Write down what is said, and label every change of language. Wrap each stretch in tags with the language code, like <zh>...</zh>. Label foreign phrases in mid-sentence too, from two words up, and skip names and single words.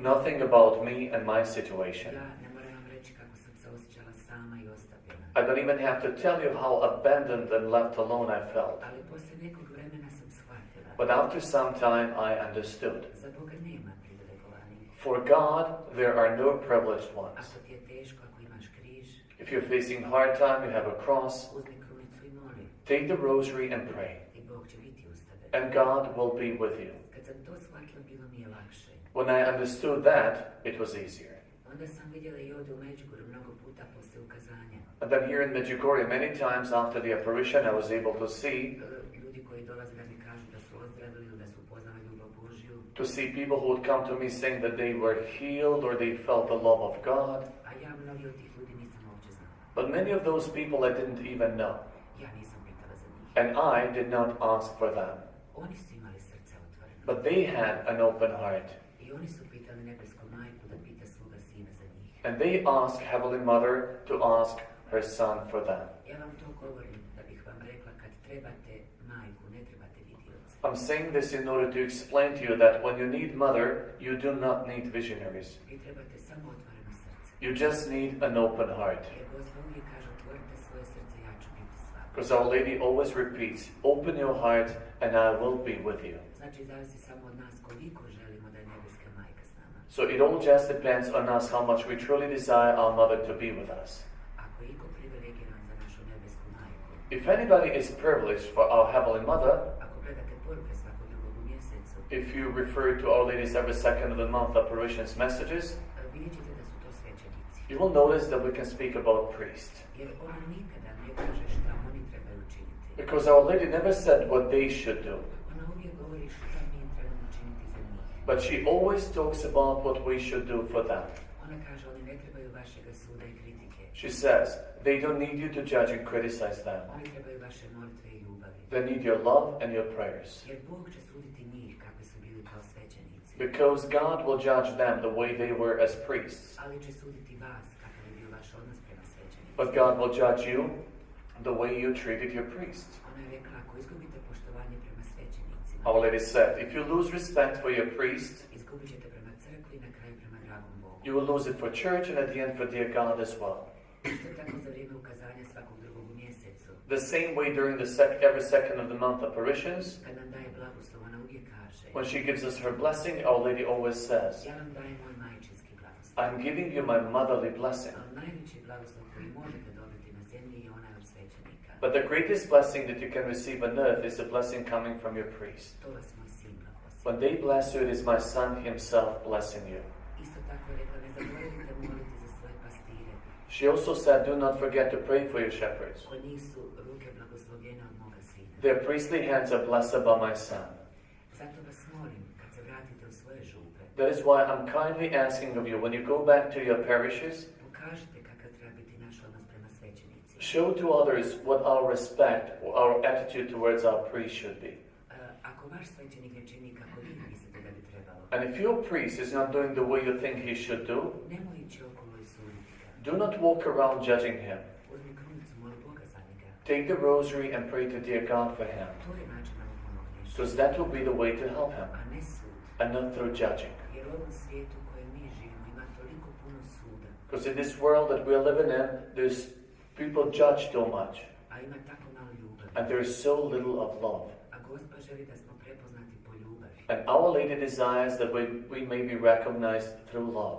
<en>Nothing about me and my situation.</en> <hr>Ja ne moram vam reći kako sam se osjećala sama i ostavljena.</hr> <en>I don't even have to tell you how abandoned and left alone I felt.</en> <hr>Ali poslije nekog vremena sam shvatila.</hr> <en>But after some time, I understood.</en> <hr>Za Boga nema privilegovanih.</hr> <en>For God, there are no privileged ones.</en> <hr>Ako ti je teško, ako imaš križ,</hr> <en>If you're facing a hard time, you have a cross,</en> <hr>uzmi krunicu i moli.</hr> <en>take the rosary and pray,</en> <hr>I Bog će biti uz tebe.</hr> <en>and God will be with you.</en> <hr>Kad sam to shvatila, bilo mi je lakše.</hr> <en>When I understood that, it was easier.</en> <hr>Onda sam vidjela i ovdje u Medjugorju mnogo puta poslije ukazanja.</hr> <en>And then here in Medjugorje, many times after the apparition, I was able to see</en> <hr>Ljudi koji dolaze da mi kažu da su ozdravili ili da su upoznali ljubav Božju.</hr> <en>people who would come to me saying that they were healed or they felt the love of God.</en> <hr>A ja mnogi od tih ljudi nisam uopće znala.</hr> <en>But many of those people I didn't even know.</en> <hr>Ja nisam pitala za njih.</hr> <en>And I did not ask for them.</en> <hr>Oni su imali srce otvoreno.</hr> <en>But they had an open heart.</en> <hr>I oni su pitali nebesku majku da pita svoga sina za njih.</hr> <en>And they asked Heavenly Mother to ask her Son for them.</en> <hr>Ja vam to govorim da bih vam rekla kad trebate majku, ne trebate vidioca.</hr> <en>I'm saying this in order to explain to you that when you need Mother, you do not need visionaries.</en> <hr>Vi trebate samo otvoreno srce.</hr> <en>You just need an open heart.</en> <hr>Jer Gospod uvijek kaže otvorite svoje srce, ja ću biti s vama.</hr> <en>Because Our Lady always repeats, open your heart and I will be with you.</en> <hr>Znači zavisi samo od nas koliko želimo da je nebeska majka s nama.</hr> <en>So it all just depends on us how much we truly desire our Mother to be with us.</en> <hr>Ako je iko privilegiran za našu nebesku majku,</hr> <en>If anybody is privileged for our Heavenly Mother,</en> <hr>ako gledate poruke svakog drugog u mjesecu,</hr> <en>if you refer to Our Lady's every second of the month apparitions messages,</en> <hr>vidjet ćete da su to svećenici.</hr> <en>you will notice that we can speak about priests.</en> <hr>Jer ona nikada ne kaže šta oni trebaju učiniti.</hr> <en>Because Our Lady never said what they should do.</en> <hr>Ona uvijek govori šta mi trebamo učiniti za njih.</hr> <en>But she always talks about what we should do for them.</en> <hr>Ona kaže oni ne trebaju vašega suda i kritike.</hr> <en>She says, they don't need you to judge and criticize them.</en> <hr>Oni trebaju vaše molitve i ljubavi.</hr> <en>They need your love and your prayers.</en> <hr>Jer Bog će suditi njih kakvi su bili kao svećenici.</hr> <en>Because God will judge them the way they were as priests.</en> <hr>Ali će suditi vas kakav je bio vaš odnos prema svećenicima.</hr> <en>But God will judge you the way you treated your priests.</en> <hr>Ona je rekla ako izgubite poštovanje prema svećenicima,</hr> <en>Our Lady said, if you lose respect for your priest,</en> <hr>izgubit ćete prema crkvi i na kraju prema dragom Bogu.</hr> <en>you will lose it for church and at the end for dear God as well.</en> <hr>Isto tako za vrijeme ukazanja svakog drugog u mjesecu,</hr> <en>The same way during the every second of the month apparitions,</en> <hr>kad nam daje blagoslov, ona uvijek kaže</hr> <en>when she gives us her blessing, Our Lady always says,</en> <hr>ja vam dajem moj majčinski blagoslov.</hr> <en>I'm giving you my motherly blessing.</en> <hr>A najveći blagoslov koji možete dobiti na zemlji je onaj od svećenika.</hr> <en>But the greatest blessing that you can receive on earth is a blessing coming from your priest.</en> <hr>To vas moj sin blagoslov.</hr> <en>When they bless you, it is my Son himself blessing you.</en> <hr>Isto tako je rekla ne zaboravite moliti za svoje pastire.</hr> <en>She also said, do not forget to pray for your shepherds.</en> <hr>Kod njih su ruke blagoslovljene od moga sina.</hr> <en>Their priestly hands are blessed by my Son.</en> <hr>Zato vas molim, kad se vratite u svoje župe,</hr> <en>That is why I'm kindly asking of you, when you go back to your parishes,</en> <hr>pokažite kakav treba biti naš odnos prema svećenicima.</hr> <en>show to others what our respect, our attitude towards our priest should be.</en> <hr>Ako vaš svećenik ne čini kako vi mislite da bi trebalo,</hr> <en>And if your priest is not doing the way you think he should do,</en> <hr>nemoj ići okolo i suditi ga.</hr> <en>do not walk around judging him.</en> <hr>Uzmi krunicu, moli Boga za njega.</hr> <en>Take the rosary and pray to dear God for him.</en> <hr>To je način da mu pomogneš,</hr> <en>Because that will be the way to help him,</en> <hr>a ne sud.</hr> <en>and not through judging.</en> <hr>Jer u ovom svijetu u kojem mi živimo ima toliko puno suda,</hr> <en>Because in this world that we're living in, there's people judge so much,</en> <hr>a ima tako malo ljubavi.</hr> <en>and there is so little of love.</en> <hr>A Gospa želi da smo prepoznati po ljubavi,</hr> <en>And Our Lady desires that we may be recognized through love,</en>